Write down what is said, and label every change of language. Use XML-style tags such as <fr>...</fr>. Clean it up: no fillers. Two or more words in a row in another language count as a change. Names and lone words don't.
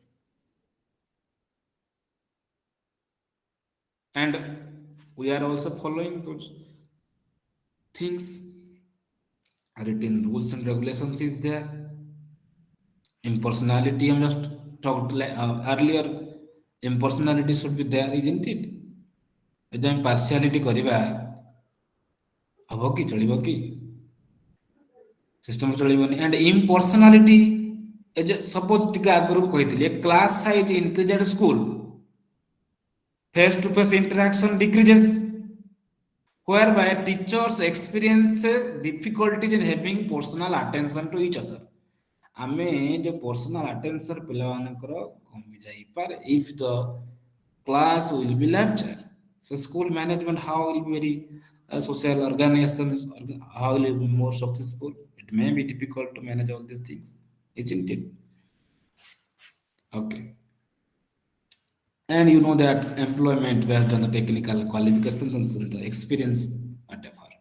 <en>And we are also following those things. Written rules and regulations is there. Impersonality, I just talked earlier. Impersonality should be there, isn't it?</en> <or>ଯଦି ଆମେ ପାର୍ସିଆଲିଟି କରିବା ହବ କି ଚଳିବ କି ସିଷ୍ଟମ ଚଳିବନି</or> <en>and impersonality suppose</en> <or>ଟିକେ ଆଗରୁ କହିଥିଲି</or> <en>class size increased school face to face interaction decreases whereby teachers experience difficulties in having personal attention to each other.</en> <or>ଆମେ ଯୋଉ</or> <en>personal attention</en> <or>ପିଲାମାନଙ୍କର କମି ଯାଇପାରେ</or> <en>if the class will be larger. So school management how will be very social organizations how will be more successful. It may be difficult to manage all these things, isn't it? Okay. And you know that employment based on the technical qualifications and the experience, whatever.</en>